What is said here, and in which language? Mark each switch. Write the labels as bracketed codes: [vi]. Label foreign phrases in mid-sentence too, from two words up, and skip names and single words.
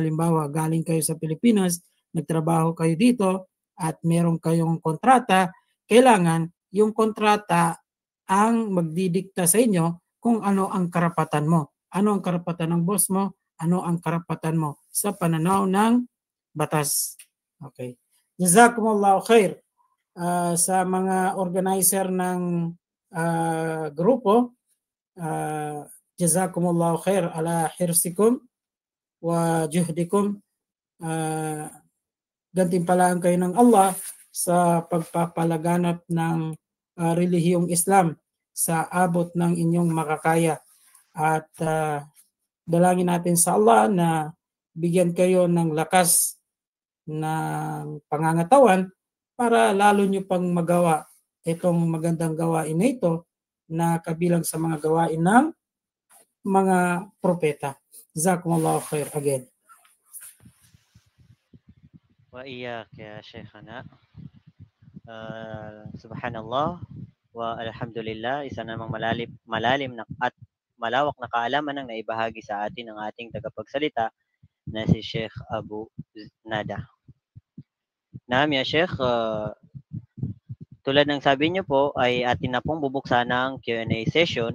[tl] Halimbawa, galing kayo sa Pilipinas, nagtrabaho kayo dito at meron kayong kontrata, kailangan yung kontrata ang magdidikta sa inyo kung ano ang karapatan mo. Ano ang karapatan ng boss mo? Ano ang karapatan mo sa pananaw ng batas. Okay. [ar] جزاكم الله خير [tl] sa mga organizer ng grupo. [ar] جزاكم الله خير على حرصكم وجهدكم. [tl] Gantimpalaan kayo ng Allah sa pagpapalaganap ng relihiyong Islam sa abot ng inyong makakaya. At dalangin natin sa Allah na bigyan kayo ng lakas ng pangangatawan para lalo nyo pang magawa itong magandang gawain na ito na kabilang sa mga gawain ng mga propeta. [ar] جزاكم الله خير again. وإياك يا شيخنا. سبحان الله والحمد لله, [tl] isa namang malalim na at malawak na kaalaman ang naibahagi sa atin ng ating tagapagsalita na si Sheikh Abu Nada. [ar] نعم يا شيخ, [tl] tulad ng sabi niyo po ay atin na pong bubuksan ang Q&A session.